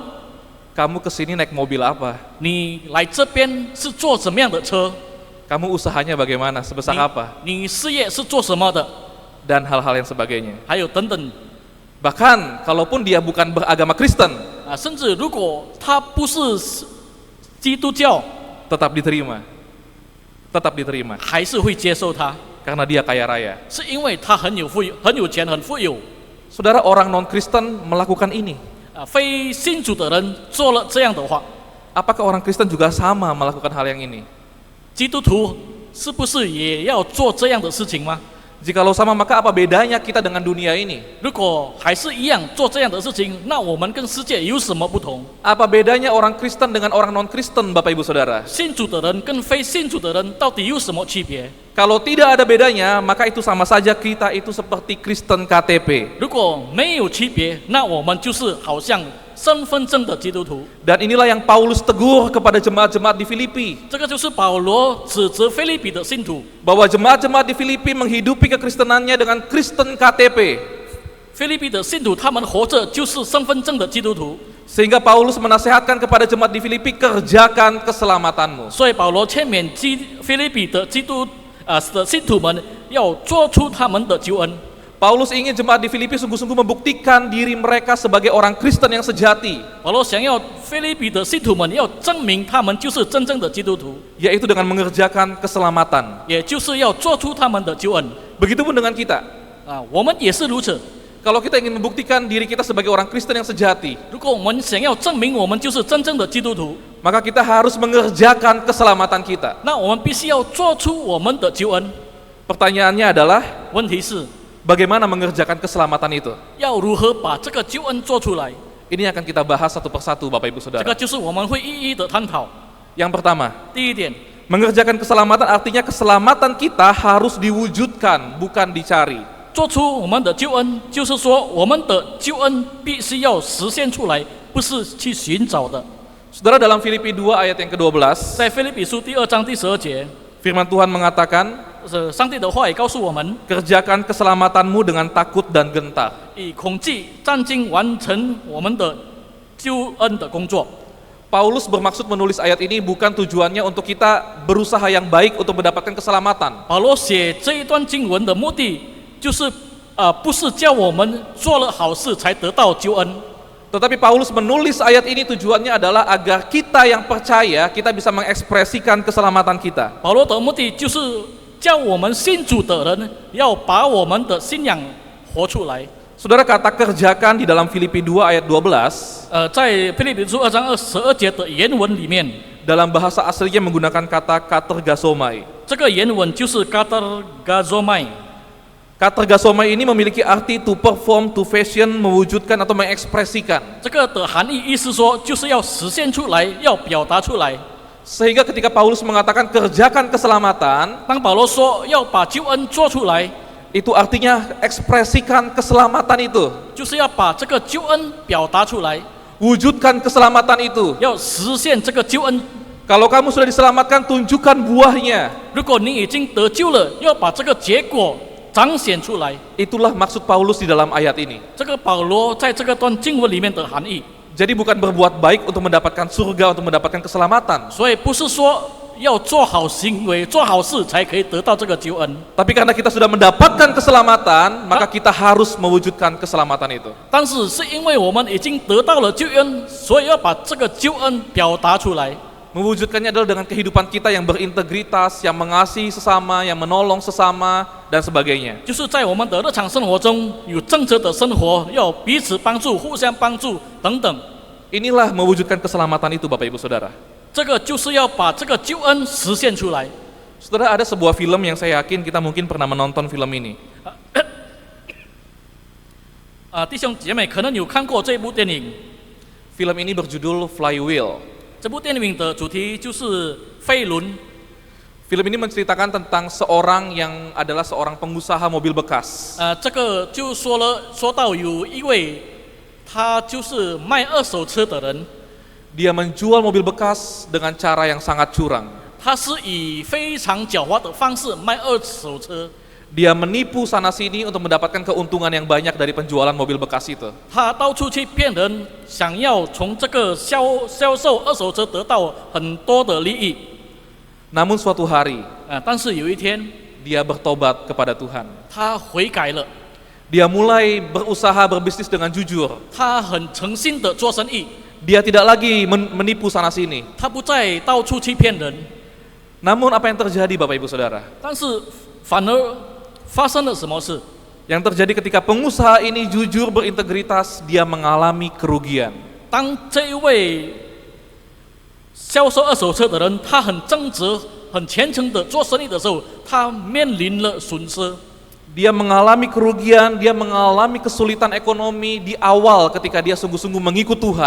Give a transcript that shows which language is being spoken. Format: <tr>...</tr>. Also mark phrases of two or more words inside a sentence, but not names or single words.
<id>kamu kesini naik mobil apa?</id> <zh>你来这边是坐什么样的车？</zh> <id>Kamu usahanya bagaimana? Sebesar apa?</id> <zh>你事业是做什么的？</zh> <id>Dan hal-hal yang sebagainya.</id> <zh>还有等等。</zh> <id>Bahkan kalaupun dia bukan beragama Kristen,</id> <zh>甚至如果他不是基督教，</zh> <id>tetap diterima. Tetap diterima.</id> <zh>还是会接受他，</zh> <id>Karena dia kaya raya.</id> <zh>是因为他很有钱、很富有。</zh> <id>Saudara, orang non-Kristen melakukan ini.</id> <zh>非信主的人做了这样的话，</zh> <id>Apakah orang Kristen juga sama melakukan hal yang ini?</id> <zh>基督徒是不是也要做这样的事情吗？</zh> <id>Jikalau sama, maka apa bedanya kita dengan dunia ini?</id> <zh>如果还是一样做这样的事情，那我们跟世界有什么不同？</zh> <id>Apa bedanya orang Kristen dengan orang non-Kristen, Bapak Ibu Saudara?</id> <zh>信主的人跟非信主的人到底有什么区别？</zh> <id>Kalau tidak ada bedanya, maka itu sama saja kita itu seperti Kristen KTP.</id> <zh>如果没有区别，那我们就是好像身份证的基督徒。</zh> <id>Dan inilah yang Paulus tegur kepada jemaat-jemaat di Filipi.</id> <zh>这个就是保罗指责腓立比的信徒。</zh> <id>Bahwa jemaat-jemaat di Filipi menghidupi kekristenannya dengan Kristen KTP.</id> <zh>腓立比的信徒，他们活着就是身份证的基督徒。</zh> <id>Sehingga Paulus menasehatkan kepada jemaat di Filipi, kerjakan keselamatanmu.</id> <zh>所以保罗劝勉腓立比的的信徒们要做出他们的救恩。</zh> <id>Paulus ingin jemaat di Filipi sungguh-sungguh membuktikan diri mereka sebagai orang Kristen yang sejati,</id> <zh>保罗想要腓立比的信徒们要证明他们就是真正的基督徒，</zh> <id>yaitu dengan mengerjakan keselamatan.</id> <zh>也就是要做出他们的救恩。</zh> <id>Begitupun dengan kita.</id> <zh>我们也是如此。</zh> <id>Kalau kita ingin membuktikan diri kita sebagai orang Kristen yang sejati,</id> <zh>如果我们想要证明我们就是真正的基督徒，</zh> <id>maka kita harus mengerjakan keselamatan kita.</id> <zh>那我们必须要做出我们的救恩。</zh> <id>Pertanyaannya adalah,</id> <zh>问题是</zh> <id>bagaimana mengerjakan keselamatan itu?</id> <zh>要如何把这个救恩做出来？</zh> <id>Ini akan kita bahas satu persatu, Bapak Ibu</id> <zh>这</zh> <id>Saudara.</id> <zh>个就是我们会一一的探讨。</zh> <id>Yang pertama,</id> <zh>第一点，</zh> <id>mengerjakan keselamatan artinya keselamatan kita harus diwujudkan, bukan dicari.</id> <zh>做出我们的救恩，就是说我们的救恩必须要实现出来，不是去寻找的。</zh> <id>Saudara, dalam Filipi 2 ayat yang ke-12,</id> <zh>在腓立比书第2章第12节，</zh> <id>firman Tuhan mengatakan,</id> <zh>上帝的话也告诉我们，</zh> <id>kerjakan keselamatanmu dengan takut dan gentar.</id> <zh>以恐惧战兢完成我们的救恩的工作。</zh> <id>Paulus bermaksud menulis ayat ini bukan tujuannya untuk kita berusaha yang baik untuk mendapatkan keselamatan.</id> <zh>保罗写这一段经文的目的，就是不是叫我们做了好事才得到救恩，</zh> <id>Tetapi Paulus menulis ayat ini tujuannya adalah agar kita yang percaya kita bisa mengekspresikan keselamatan kita.</id> <zh>保罗的目的就是叫我们信主的人要把我们的信仰活出来。</zh> <id>Saudara, kata kerjakan di dalam Filipi 2 ayat 12</id> <zh>在腓立比书2章22节的原文里面，</zh> <id>dalam bahasa aslinya menggunakan kata katergasomai.</id> <zh>这个原文就是 katergazomai。</zh> <id>Katergasomai ini memiliki arti</id> <en>to perform, to fashion,</en> <id>mewujudkan atau mengekspresikan.</id> <zh>这个的含义意思说，就是要实现出来，要表达出来。</zh> <id>Sehingga ketika Paulus mengatakan kerjakan keselamatan,</id> <zh>当保罗说要把救恩做出来，</zh> <id>itu artinya ekspresikan keselamatan itu.</id> <zh>就是要把这个救恩表达出来，</zh> <id>Wujudkan keselamatan itu.</id> <zh>要实现这个救恩。</zh> <id>Kalau kamu sudah diselamatkan, tunjukkan buahnya.</id> <zh>如果你已经得救了，要把这个结果彰显出来。</zh> <id>Itulah maksud Paulus di dalam ayat ini.</id> <zh>这个保罗在这个段经文里面的含义，</zh> <id>Jadi bukan berbuat baik untuk mendapatkan surga, untuk mendapatkan keselamatan.</id> <zh>所以不是说要做好行为、做好事才可以得到这个救恩，</zh> <id>Tapi karena kita sudah mendapatkan keselamatan, maka kita harus mewujudkan keselamatan itu.</id> <zh>但是是因为我们已经得到了救恩，所以要把这个救恩表达出来。</zh> <id>Mewujudkannya adalah dengan kehidupan kita yang berintegritas, yang mengasihi sesama, yang menolong sesama, dan sebagainya.</id> <zh>就是在我们的日常生活中有正直的生活，要彼此帮助、互相帮助等等。</zh> <id>Inilah mewujudkan keselamatan itu, Bapak Ibu Saudara.</id> <zh>这个就是要把这个救恩实现出来。</zh> <id>Saudara, ada sebuah film yang saya yakin kita mungkin pernah menonton film ini.</id> <zh>弟兄姐妹可能有看过这部电影，</zh> <id>Film ini berjudul Flywheel.</id> <zh>这部电影的主题就是飞轮。</zh> <id>Film ini menceritakan tentang seorang yang adalah seorang pengusaha mobil bekas.</id> <zh>这个就说到有一位，他就是卖二手车的人，</zh> <id>Dia menjual mobil bekas dengan cara yang sangat curang.</id> <zh>他是以非常狡猾的方式卖二手车。</zh> <id>Dia menipu sana sini untuk mendapatkan keuntungan yang banyak dari penjualan mobil bekas itu.</id> <zh>他到处去骗人，想要从这个销售二手车得到很多的利益。</zh> <id>Namun suatu hari,</id> <zh>但是有一天，</zh> <id>dia bertobat kepada Tuhan.</id> <zh>他悔改了，</zh> <id>Dia mulai berusaha berbisnis dengan jujur.</id> <zh>他很诚心的做生意，</zh> <id>Dia tidak lagi menipu sana sini.</id> <zh>他不再到处去骗人。</zh> <id>Namun apa yang terjadi, Bapak Ibu Saudara?</id> <zh>但是反而发生了什么事？</zh> <id>Yang terjadi ketika pengusaha ini jujur berintegritas, dia mengalami kerugian.</id> <zh>当这一位销售二手车的人，他很正直、很虔诚的做生意的时候，他面临了损失。</zh> <id>Dia mengalami kerugian, dia mengalami kesulitan ekonomi di awal ketika dia sungguh-sungguh mengikut Tuhan.</id>